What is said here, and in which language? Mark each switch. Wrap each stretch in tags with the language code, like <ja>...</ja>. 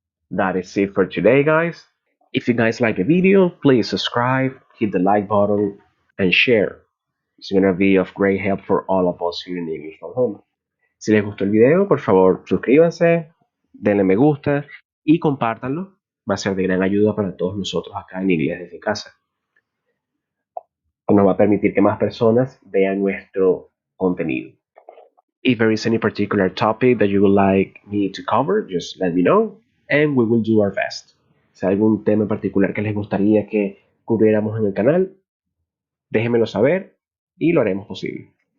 <en>That is it for today, guys. If you guys like the video, please subscribe, hit the like button, and share. It's gonna be of great help for all of us here in English from Home.</en> <es>Si les gustó el video, por favor, suscríbanse, denle me gusta y compártanlo. Va a ser de gran ayuda para todos nosotros acá en Inglés desde casa. Nos va a permitir que más personas vean nuestro contenido.</es> <en>If there is any particular topic that you would like me to cover, just let me know and we will do our best.</en> <es>Si hay algún tema en particular que les gustaría que cubriéramos en el canal, déjenmelo saber y lo haremos posible.</es>